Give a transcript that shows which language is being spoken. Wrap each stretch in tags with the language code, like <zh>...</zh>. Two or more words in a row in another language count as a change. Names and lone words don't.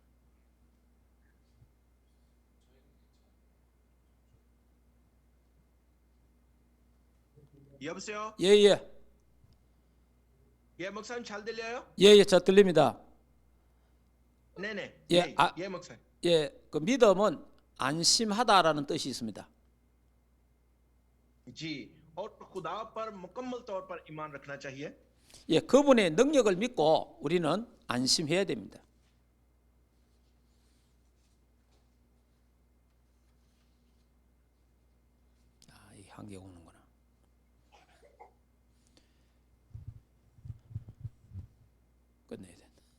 <ko>여보세요? 예, ये 목사님 잘 들려요? 저 들립니다. 네네. 예, 예, 목사님. 예, 그 믿음은 안심하다라는 뜻이 있습니다.</ko> <ur>جی، اور خدا پر مکمل طور پر ایمان رکھنا چاہیے.</ur> <ko>예, 그분의 능력을 믿고 우리는 안심해야 됩니다. 아, 이 한개 오는구나. 끝내야 된다.</ko>